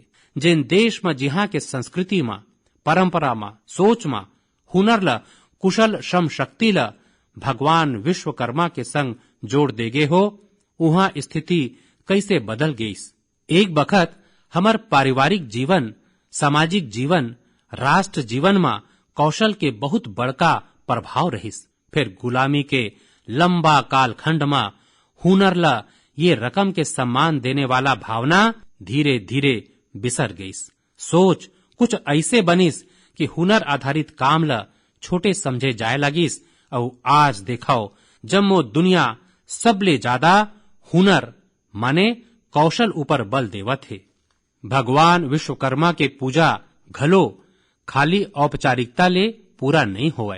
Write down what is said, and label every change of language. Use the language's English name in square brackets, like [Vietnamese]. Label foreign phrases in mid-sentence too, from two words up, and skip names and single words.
[Chhattisgarhi] जिन देश में जिहा के संस्कृति में, परंपरा में, सोच में, हुनर ला, कुशल श्रम शक्ति ला भगवान विश्वकर्मा के संग जोड़ देगे हो, वहाँ स्थिति कैसे बदल गईस। एक बखत हमार पारिवारिक जीवन, सामाजिक जीवन, राष्ट्र जीवन में कौशल के बहुत बड़का प्रभाव रहिस। फिर गुलामी के लंबा कालखंड में हुनर ला ये रकम के सम्मान देने वाला भावना धीरे धीरे बिसर गईस। सोच कुछ ऐसे बनिस कि हुनर आधारित काम ला छोटे समझे जाए लगिस। और आज देखाओ जम्मो दुनिया सबले ज्यादा हुनर माने कौशल ऊपर बल देवत है। भगवान विश्वकर्मा के पूजा घलो खाली औपचारिकता ले पूरा नहीं होए।